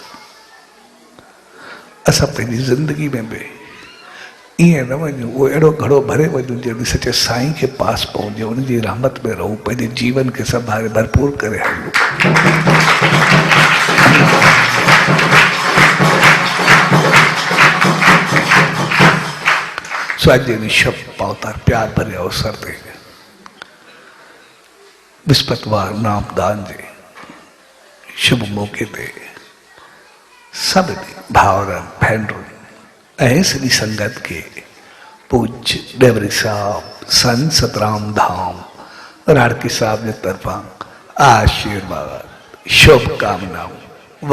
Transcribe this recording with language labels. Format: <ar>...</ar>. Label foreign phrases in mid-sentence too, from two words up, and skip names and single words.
<sd>असां पंहिंजी ज़िंदगी में बि ईअं न वञूं, उहो अहिड़ो घड़ो भरे वञूं जो सचे साईं खे पास पहुचे, उनजी रहमत में रहूं, पंहिंजे जीवन खे संभाले भरपूर करे हलूं। सो अॼु इन शब पावतार प्यार भरे अवसर ते विस्पतवार नामदान जे शुभ मौक़े ते सभिनी भाउरनि भेनरुनि ऐं सॼी संगत खे पूज्य डेवरी साहब संत सतराम धाम राड़की साहब जे तरफ़ां आशीर्वाद शुभकामनाऊं वाधायूं।</sd>